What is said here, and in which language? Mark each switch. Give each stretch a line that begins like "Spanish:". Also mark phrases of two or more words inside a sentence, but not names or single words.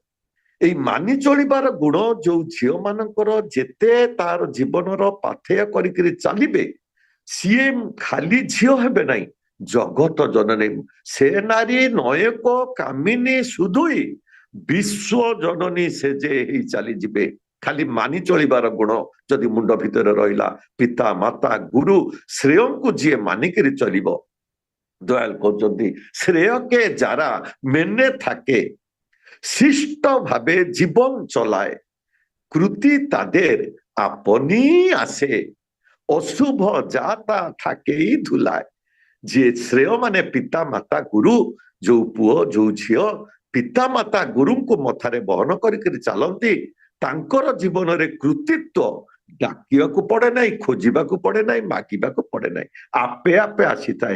Odia: ଏଇ ମାନି ଚଳିବାର ଗୁଣ ଯୋଉ ଝିଅ ମାନଙ୍କର ଯେତେ ତାର ଜୀବନର ପାଥେୟ କରିକିରି ଚାଲିବେ, ସିଏ ଖାଲି ଝିଅ ହେବେ ନାହିଁ, ଜଗତ ଜନନୀ, ସେ ନାରୀ ନୟକ କାମିନୀ ସୁଧୁଇ, ବିଶ୍ୱ ଜନନୀ ସେ ଯେ ହେଇ ଚାଲିଯିବେ। ଖାଲି ମାନି ଚଳିବାର ଗୁଣ ଯଦି ମୁଣ୍ଡ ଭିତରେ ରହିଲା, ପିତା ମାତା ଗୁରୁ ଶ୍ରେୟଙ୍କୁ ଯିଏ ମାନିକିରି ଚଳିବ, ଦୟାଲ କହୁଛନ୍ତି
Bangla: শ্রেয়কে যারা মেনে থাকে, শিষ্ট ভাবে জীবন চলায়, কৃতি তাদের আপনি আসে, অশুভ যাতা থাকেই ধুলায়।
Odia: ଯିଏ ଶ୍ରେୟ ମାନେ ପିତା ମାତା ଗୁରୁ, ଯୋଉ ପୁଅ ଯୋଉ ଝିଅ ପିତା ମାତା ଗୁରୁଙ୍କୁ ମଥାରେ ବହନ କରିକିରି ଚାଲନ୍ତି, ତାଙ୍କର ଜୀବନରେ କୃତିତ୍ୱ ଡାକିବାକୁ ପଡେ ନାହିଁ, ଖୋଜିବାକୁ ପଡେ ନାହିଁ, ମାଗିବାକୁ ପଡେ ନାହିଁ, ଆପେ ଆପେ ଆସିଥାଏ।